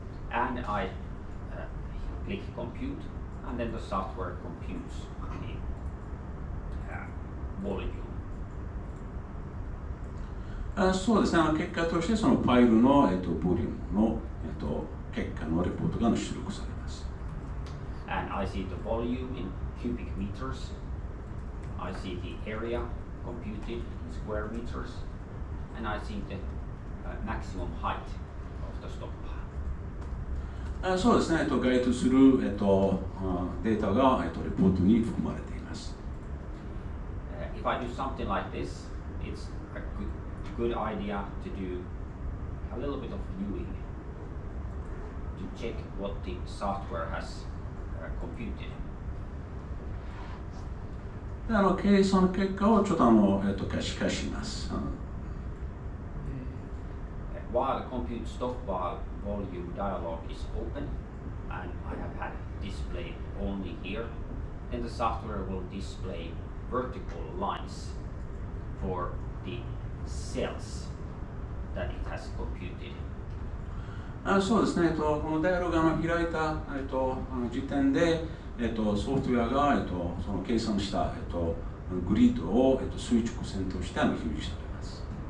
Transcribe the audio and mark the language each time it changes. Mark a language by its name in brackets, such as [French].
[English] And I click compute, and then the software computes the volume. [Japanese] そうですね、結果としてそのファイルの、ボリュームの、結果のレポートが出力されます。 [English] And I see the volume in cubic meters. I see the area computed in square meters, and I see the maximum height of the stockpile. [Japanese] そうですね、該当する、データが、レポートに含まれています。 [English] If I do something like this, it's a good idea to do a little bit of viewing to check what the software has computed. [Japanese] 計算結果をちょっと可視化します。 [English] While the compute stockpile volume dialog is open, and I have had it displayed only here, then the software will display vertical lines for the cells that it has computed. [Japanese] そうですね、このダイアログが開いた、時点で、ソフトウェアが、その計算した、グリッドを、垂直線として表示しております。